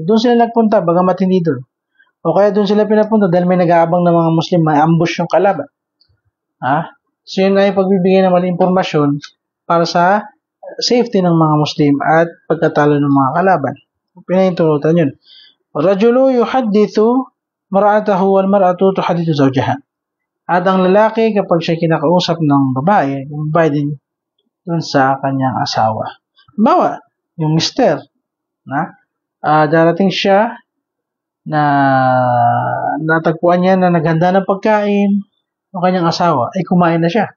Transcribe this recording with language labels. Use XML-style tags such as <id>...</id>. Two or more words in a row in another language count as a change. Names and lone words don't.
<tl>Doon sila nagpunta, bagamat hindi doon. O kaya doon sila pinapunta dahil may nag-aabang ng mga Muslim, may ambush yung kalaban. So yun ay pagbibigay ng maling impormasyon para sa safety ng mga Muslim at pagkatalo ng mga kalaban. Pinahintulutan yun.</tl> <ar>الرجل يحدث امرأته والمرأة تحدث زوجها.</ar> <tl>At ang lalaki kapag siya kinakausap ng babae, yung babae din dun sa kanyang asawa. Bawa, yung mister, darating siya na natagpuan niya na naghanda ng pagkain ng kanyang asawa, ay kumain na siya.</tl>